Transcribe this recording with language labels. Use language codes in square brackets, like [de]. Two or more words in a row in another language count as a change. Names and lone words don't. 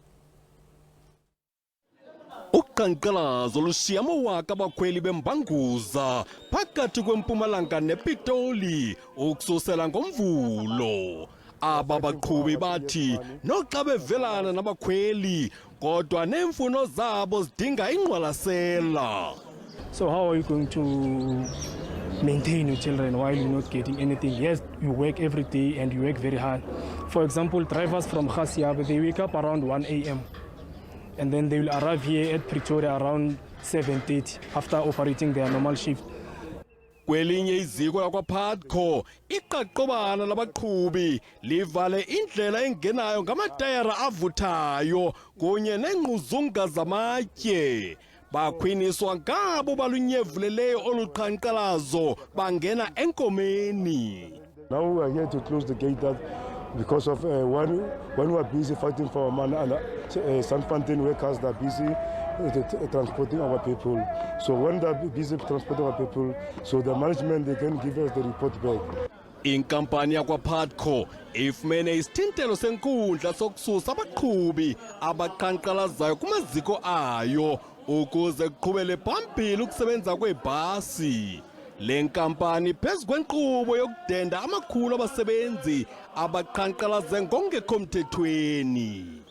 [xh] Uqhankqalazo lushiya amawaka abakhweli bembanguza phakathi kweMpumalanga nePitoli ukususela ngomvulo. Aba baqhubi bathi noxa bevelana nabakhweli kodwa neemfuno zabo zidinga ingqwalasela. [en] So how are you going to maintain your children while you're not getting anything? Yes, you work every day and you work very hard. For example, drivers from Khasiab, they wake up around 1 a.m. and then they will arrive here at Pretoria around 7:30 after operating their normal shift. [xh] Kwelinye iziko lakwaPatco iqaqobana labaqhubi livale indlela engenayo ngamatayara avuthayo kunye nengquzunga zamatye. Bakhwiniswa ngabo balunyevuleleyo oluqhankqalazo bangena enkomeni. [en] Now we are here to close the gate that because of when we are busy fighting for our money and Sanfantin workers that are busy transporting our people. So when they are busy transporting our people, so the management, they can give us the report back. [xh] Inkampani yakwaPatco ifumene isithintelo senkundla sokususa abaqhubi abaqhankqalazayo kumaziko ayo ukuze kuqhubele phambili ukusebenza kwebhasi. Le nkampani phezu kwenkqubo yokudenda amakhulu abasebenzi abaqhankqalaze ngokungekho mthethweni.